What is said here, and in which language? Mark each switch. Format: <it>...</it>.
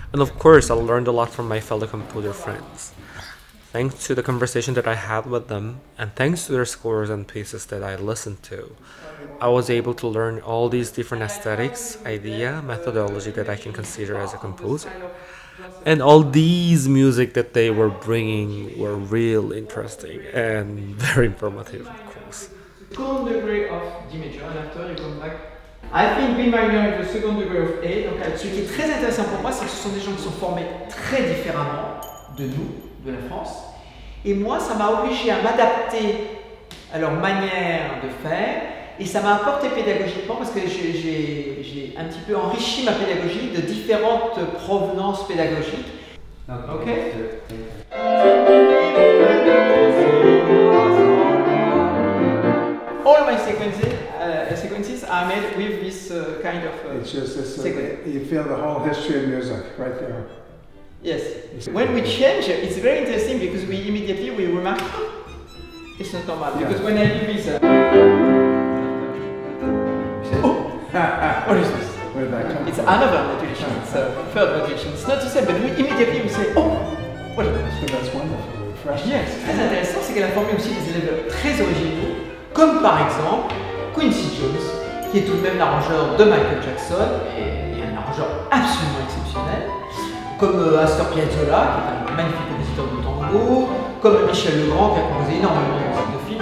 <en>And of course, I learned a lot from my fellow composer friends. Thanks to the conversation that I had with them, and thanks to their scores and pieces that I listened to, I was able to learn all these different aesthetics, idea, methodology that I can consider as a composer. And all these music that they were bringing were real interesting and very informative, of course. Second degree of D major, and after you come back. I think B minor is the second degree of A.</en> <fr>Donc, ce qui est très intéressant pour moi, c'est que ce sont des gens qui sont formés très différemment de nous, de la France. Et moi, ça m'a obligé à m'adapter à leur manière de faire. Et ça m'a apporté pédagogiquement parce que j'ai un petit peu enrichi ma pédagogie de différentes provenances pédagogiques. Ok.</fr> <en>All my sequences are made with this kind of it's just this, sequence. you feel the whole history of music right there. Yes. When we change, it's very interesting because we immediately remark it's not normal. Because when I do this, what is this? Where did that come It's from? another modulation. It's a third modulation. It's not the same, but we immediately say, oh, what is this? So that's wonderful. Refreshing. Yes.</en> <fr>Ce qui est très intéressant, c'est qu'elle a formé aussi des élèves très originaux, comme par exemple Quincy Jones, qui est tout de même l'arrangeur de Michael Jackson et un arrangeur absolument exceptionnel, comme Astor Piazzolla, qui est un magnifique compositeur de tango, comme Michel Legrand, qui a composé énormément de musique de film.</fr>